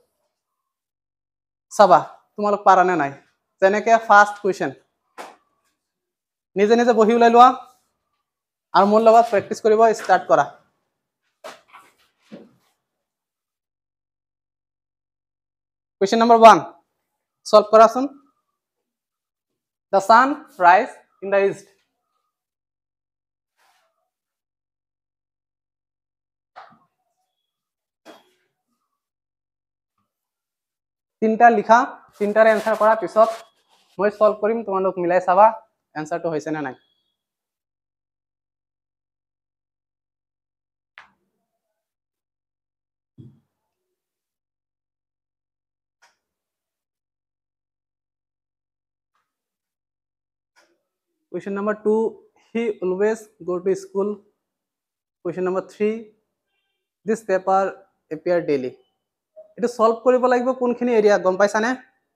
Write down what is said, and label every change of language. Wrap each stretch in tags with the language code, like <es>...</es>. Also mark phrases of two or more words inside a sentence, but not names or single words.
<as>চাবা তোমালোক পাৰা নে নাই যেনেকে</as> <en>first question</en> <as>নিজে নিজে বহি ওলাই লোৱা আৰু মোৰ লগত প্ৰেক্টিচ কৰিব ষ্টাৰ্ট কৰা</as> <en>Question number 1 solve</en> <as>কৰাচোন</as> <en>The sun rise in the east</en> <as>তিনটা লিখা তিনটাৰ এনসাৰ কৰাৰ পিছত মই সলভ কৰিম তোমালোক মিলাই চাবা এনসাৰটো হৈছে নে নাই</as> <en>Question number 2 he always go to school Question number 3 this paper appear daily</en> <as>এটো সলভ কৰিব লাগিব কোনখিনি এৰিয়া গম পাইছানে</as>